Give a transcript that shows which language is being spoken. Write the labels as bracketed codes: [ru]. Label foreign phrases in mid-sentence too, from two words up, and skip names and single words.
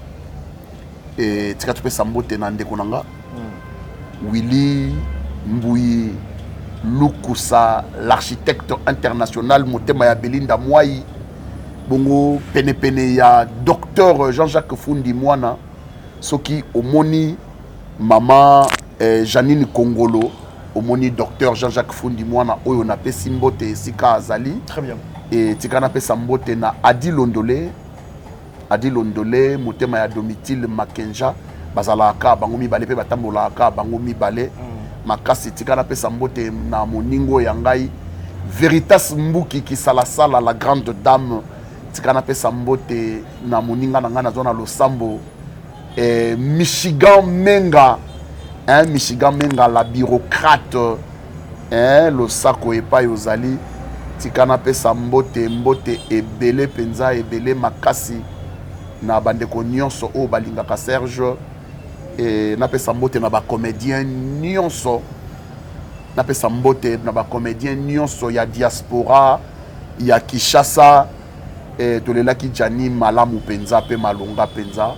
[ln] et tika tu pe sambote na ndeko nanga Willy Mbouyi Lukusa, [fr] l'architecte international [ln] motema ya Belinda Mwai bongo pene ya docteur Jean-Jacques Fundi Mwana soki omoni mama Janine Kongolo, omoni docteur Jean-Jacques Fundi Mwana oyo na pesi mbote sika azali. [fr] Très bien. [ln] Et tika na pesa mbote na Adi Londolé motema ya Domitille Makenja bazalaka bango mibale pe batambolaka bango mibale makasi tika na pesa mbote na moningo ya ngai Veritas Mbuki qui salasala [fr] la grande dame [ln] tika na pesa mbote na moninga na ngana zona Losambo Michigan Menga. Michigan Menga [fr] la bureaucrate [ln] le sako epai ozali tikana pesa mbote ebele penza ebele makasi na bandeko nyonso o balingaka Serge et na pesa mbote na ba comédien nyonso na pesa mbote na ba comédien nyonso ya diaspora ya Kinshasa et tolelaki Jani malamu penza pe malonga penza.